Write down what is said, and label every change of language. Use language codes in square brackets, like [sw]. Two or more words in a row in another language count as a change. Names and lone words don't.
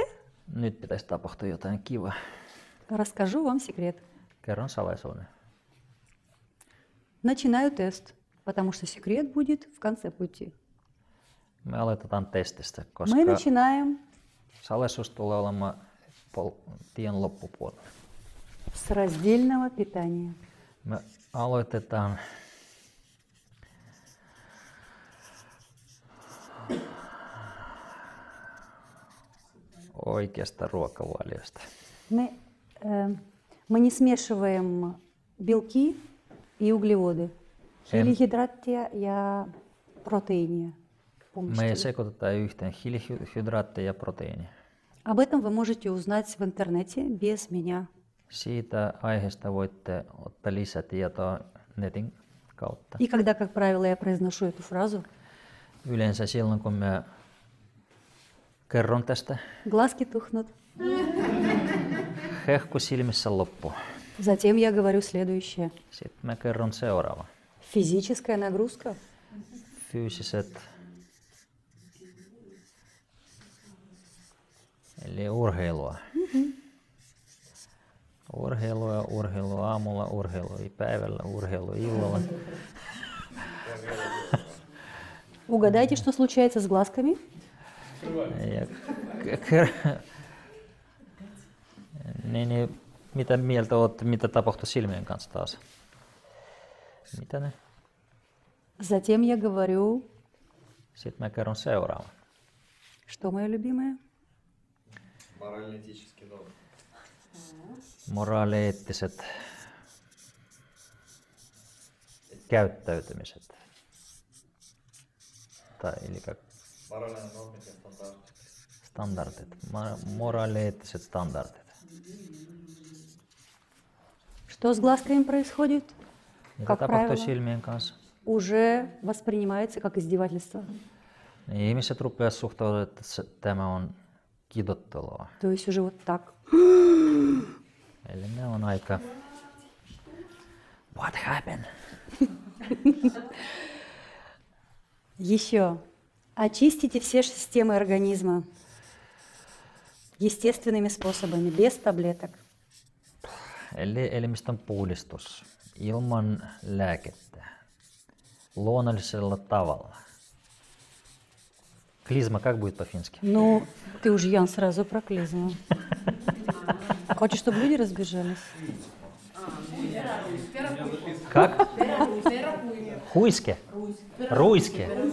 [fi] Nyt pitäisi tapahtua jotain kivaa. [ru] Расскажу вам секрет. [fi] Kerron salaisuuden. [ru] Начинаю тест, потому что секрет будет в конце пути. [fi] Me aloitetaan testistä, [ru] Мы [fi] koska [ru] начинаем [fi] salaisuus tulee olemaan tien loppupuolella. [ru] с раздельного питания. [fi] Me aloitetaan oikeasta ruokavaliosta. [ru] Мы не смешиваем белки и углеводы. Хилихидратия ja протеиния. [fi] Me ei sekoiteta yhteen hiilihydraatteja ja proteiinia. [ru] Об этом вы можете узнать в интернете без меня. [fi] Siitä aiheesta voitte ottaa lisätietoa netin kautta. [ru] И когда, как правило, я произношу эту фразу, [fi] Yleensä silloin, kun mä kerron tästä, [ru] глазки тухнут. [fi] hehku silmissä loppu. [ru] Затем я говорю следующее. [fi] Sitten mä kerron seuraava. [ru] Физическая нагрузка [fi] Fyysiset, eli urheilua. Urheilua aamulla, urheilua päivällä, urheilua illalla. [ru] Угадайте, что случается с глазками? [fi] Ja niin, mitä mieltä olet, mitä tapahtui silmien kanssa taas? Mitä ne? [ru] Затем я говорю, [fi] Sitten mä kerron seuraavan. [ru] что мое любимое? Морально-этические нормы. [fi] Moraalieettiset käyttäytymiset. Tai eli [ru] Моральные нормы и стандарты. [fi] standardit. Moraalieettiset standardit. [ru] Что с глазками происходит? [fi] Mitä [ru] Как [fi] tapahtui [ru] правило, [fi] silmien kanssa? [ru] уже воспринимается как издевательство. [fi] Niin ihmiset rupeavat suhtautumaan, että tämä on kidottelua. [ru] То есть уже вот так. [fi] Eli ne on aika... [en] What happened? [ru] Еще. Очистите все системы организма естественными способами, без таблеток. Eli elimistön puhdistus ilman lääkettä, luonnollisella tavalla. Клизма как будет по-фински? Ну, ты уж, Ян, сразу про клизму. Хочешь, чтобы люди разбежались? Как? Хуйске? Руйске?